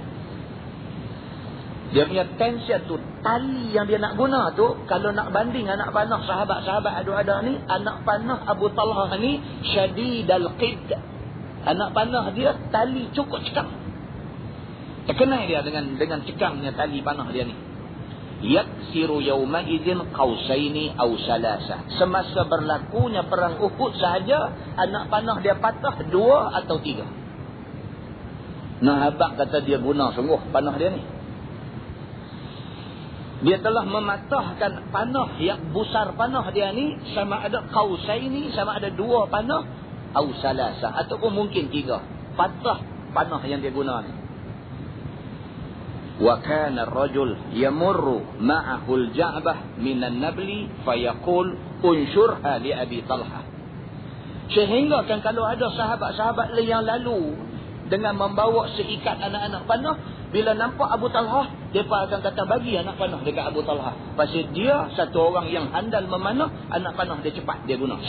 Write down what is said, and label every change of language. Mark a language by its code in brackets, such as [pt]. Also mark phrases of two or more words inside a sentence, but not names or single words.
[ms] Dia punya tension tu, tali yang dia nak guna tu, kalau nak banding anak panah sahabat-sahabat ada ni, anak panah Abu Talhah ni [ar] شديد القد. [ms] Anak panah dia tali cukup cekam. Terkenal dia dengan cekamnya tali panah dia ni. [ar] يكسر يومئذ قوسين أو ثلاثة. [ms] Semasa berlakunya perang Uhud sahaja, anak panah dia patah 2 atau 3. Nah, abang kata dia guna sungguh panah dia ni. Dia telah mematahkan panah yang busar panah dia ni, sama ada qausaini, sama ada 2 panah, [ar] أو ثلاثة, [ms] ataupun mungkin 3. Patah panah yang dia guna ni. [ar] وكان الرجل يمر معه الجعبة من النبل فيقول انثرها لأبي طلحة. [ms] Sehingga kan kalau ada sahabat-sahabat yang lalu dengan membawa seikat anak-anak panah, bila nampak Abu Talhah, mereka akan kata bagi anak panah dekat Abu Talhah. Pasal dia satu orang yang handal memanah, anak panah dia cepat dia guna.